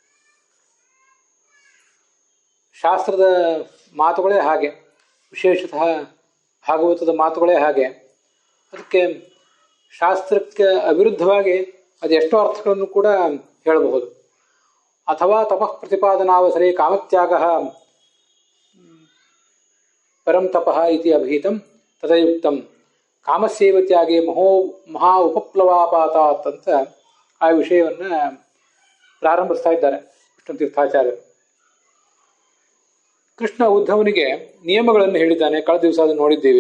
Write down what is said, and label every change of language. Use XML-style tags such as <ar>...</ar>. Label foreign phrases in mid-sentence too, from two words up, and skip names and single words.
<kn>ಶಾಸ್ತ್ರದ ಮಾತುಗಳೇ ಹಾಗೆ, ವಿಶೇಷತಃ ಭಾಗವತದ ಮಾತುಗಳೇ ಹಾಗೆ. ಅದಕ್ಕೆ ಶಾಸ್ತ್ರಕ್ಕೆ ಅವಿರುದ್ಧವಾಗಿ ಅದೆಷ್ಟೋ ಅರ್ಥಗಳನ್ನು ಕೂಡ ಹೇಳಬಹುದು.</kn> <sa>ಅಥವಾ ತಪಃ ಪ್ರತಿಪಾದನಾವಸರೆ ಕಾಮತ್ಯಾಗ ಪರಂ ತಪಃ ಇತಿ ಅಭಿಹಿತಂ ತದಯುಕ್ತಂ ಕಾಮಸೇವತ್ಯಾಗೆ ಮಹಾ ಉಪಪ್ಲವಾಪಾತಾತ್</sa> <kn>ಅಂತ ಆ ವಿಷಯವನ್ನು ಪ್ರಾರಂಭಿಸ್ತಾ ಇದ್ದಾರೆ ವಿಷ್ಣು ತೀರ್ಥಾಚಾರ್ಯರು. ಕೃಷ್ಣ ಉದ್ಧವನಿಗೆ ನಿಯಮಗಳನ್ನು ಹೇಳಿದ್ದಾನೆ. ಕಳೆದ ದಿವಸ ಅದನ್ನು ನೋಡಿದ್ದೀವಿ.</kn>